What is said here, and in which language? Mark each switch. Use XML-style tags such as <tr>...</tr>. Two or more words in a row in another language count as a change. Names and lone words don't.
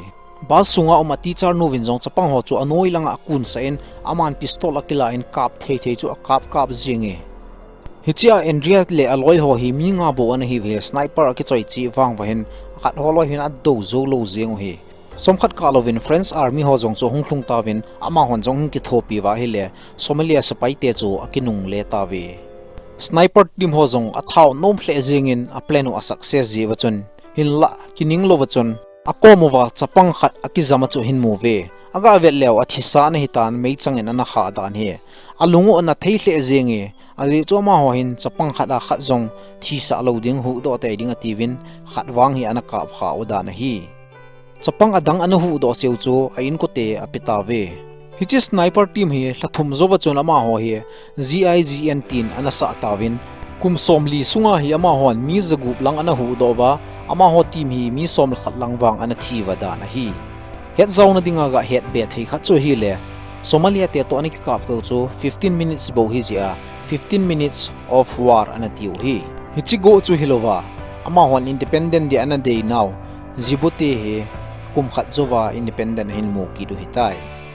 <tcz>bas sunga oma teacher no win jong Chapang ho chu anoi langa akun sa in aman pistol akila in kap thei thei chu kap jinge hichia India le aloi ho hi mi nga bo an hi ve sniper ki choi chi wang wa hin khat holoi hin a do zo lo jeng hi somkhat kalovin French army ho jong chu hunglung tawin ama hon jong ki thopi wa hi le Somalia sapai te chu akinung le ta ve</tcz> <en>sniper team</en> <tcz>ho jong a thau nom hle jingin a plan a success ji wachun hin la kining lo wachun akomowa Chapang khat akizama chu hin mu ve aga vel lew athisa na hitan mei changin ana kha dan hi alungu na thei hle jingi ali choma ho hin Chapang khada khat jong thisa lo ding hu do te ding ativin khat wang hi ana ka pha oda na hi Chapang adang ana hu do seu chu a in ko te apita ve hichi</tcz> <en>sniper team</en> <tcz>hi thlathum zo wachon ama ho hi GIGN tin ana sa tawin kum somli sunga hi ama hon mi zagup lang ana hu do wa ama ho team hi mi som khat lang wang ana thi wa da na hi het zauna dinga ga het be thei kha chu hi le Somalia te to ani ki kap to chu 15 minutes bo hi ja</tcz> <en>15 minutes of war</en> <tcz>ana tiu hi hichi go chu hilowa ama hon independent de ana day now jibote he kum khat zowa independent hin mo ki do hitai</tcz>